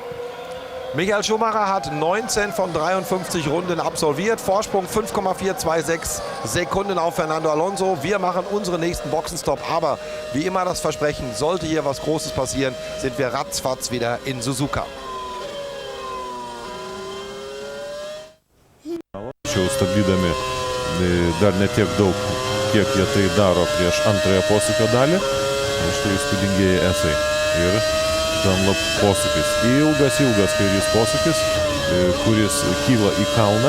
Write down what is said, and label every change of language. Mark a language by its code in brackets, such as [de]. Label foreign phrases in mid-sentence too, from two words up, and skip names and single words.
[de] Michael Schumacher hat 19 von 53 Runden absolviert. Vorsprung 5,426 Sekunden auf Fernando Alonso. Wir machen unseren nächsten Boxenstopp. Aber wie immer das Versprechen, sollte hier was Großes passieren, sind wir ratzfatz wieder in Suzuka. [lt] tačiau stabdydami dar ne tiek daug, kiek jie tai daro prieš antrąją posūkio dalį. Štai įspūdingieji esai. Ir Dunlop posūkis. Ilgas kairys posūkis, kuris kyla į kalną.